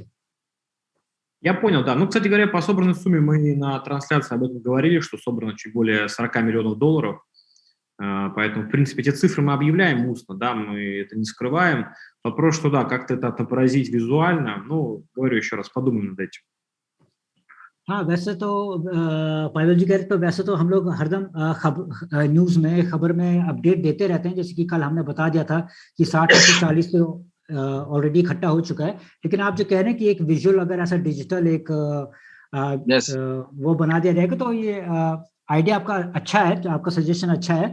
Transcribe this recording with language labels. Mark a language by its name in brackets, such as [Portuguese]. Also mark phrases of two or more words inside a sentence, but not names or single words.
[Russian] Я понял, да. Ну, кстати говоря, по собранной сумме мы на трансляции об этом говорили, что собрано чуть более 40 миллионов долларов. Поэтому, в принципе, эти цифры мы объявляем устно, да, мы это не скрываем. Вопрос, что да, как-то это отобразить визуально, ну, говорю еще раз, подумаем над этим. [Hindi] हाँ, वैसे तो पायल जी कह रहे, तो वैसे तो हम लोग हरदम न्यूज़ में, खबर में अपडेट देते रहते हैं। जैसे कि कल हमने बता दिया था कि 60 से 40 पे ऑलरेडी इकट्ठा हो चुका है। लेकिन आप जो कह रहे हैं कि एक विजुअल अगर ऐसा डिजिटल एक वो बना दिया जाएगा, तो ये आइडिया आपका अच्छा है, तो आपका सजेशन अच्छा है।